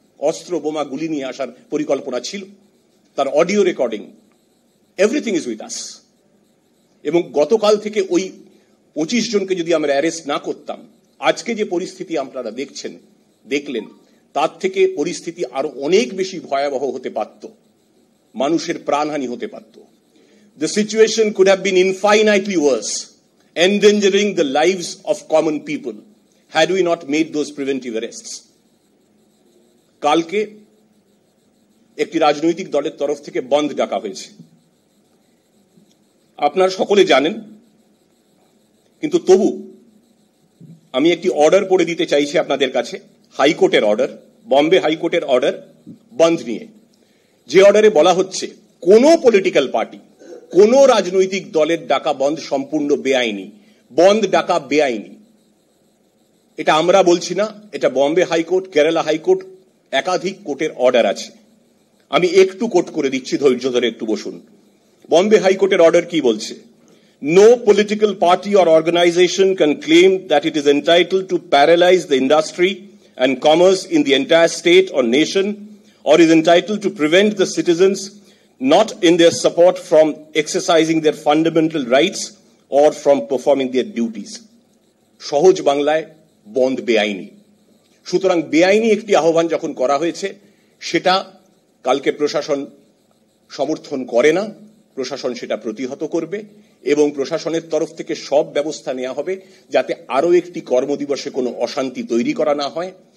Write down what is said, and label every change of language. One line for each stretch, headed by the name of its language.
Bangla: অস্ত্র বোমা গুলি নিয়ে আসার পরিকল্পনা ছিল, তার audio recording,
English: Everything is with us.
Bangla: এবং গতকাল থেকে ওই 25 জনকে যদি আমরা অ্যারেস্ট না করতাম, আজকে যে পরিস্থিতি আপনারা দেখলেন, তার থেকে পরিস্থিতি আরো অনেক বেশি ভয়াবহ হতে পারত, মানুষের প্রাণহানি হতে পারত।
English: The situation could have been infinitely worse, endangering the lives of common people, had we not made those preventive arrests.
Bangla: কালকে একটি রাজনৈতিক দলের তরফ থেকে বন্ধ ডাকা হয়েছে, আপনারা সকলে জানেন, কিন্তু তবু আমি একটি অর্ডার পড়ে দিতে চাইছি আপনাদের কাছে, হাইকোর্টের অর্ডার, বম্বে হাইকোর্টের অর্ডার বন্ধ নিয়ে। যে অর্ডারে বলা হচ্ছে কোন পলিটিক্যাল পার্টি, কোন রাজনৈতিক দলের ডাকা বন্ধ সম্পূর্ণ বেআইনি, বন্ধ ডাকা বেআইনি। এটা আমরা বলছি না, এটা বম্বে হাইকোর্ট, কেরালা হাইকোর্ট, একাধিক কোর্টের অর্ডার আছে। আমি একটু কোট করে দিচ্ছি, ধৈর্য ধরে একটু বসুন। বম্বে হাইকোর্টের অর্ডার কি বলছে?
English: No political party or organization can claim that it is entitled to paralyze the industry and commerce in the entire state or nation, or is entitled to prevent the citizens not in their support from exercising their fundamental rights or from performing their duties.
Bangla: সহজ বাংলায় বন্ধ বেআইনি। সুতরাং বেআইনি একটি আহ্বান যখন করা হয়েছে, সেটা কালকে প্রশাসন সমর্থন করে না, প্রশাসন সেটা প্রতিহত করবে এবং প্রশাসনের তরফ থেকে সব ব্যবস্থা নেওয়া হবে যাতে আরো একটি কর্মদিবসে কোনো অশান্তি তৈরি করা না হয়।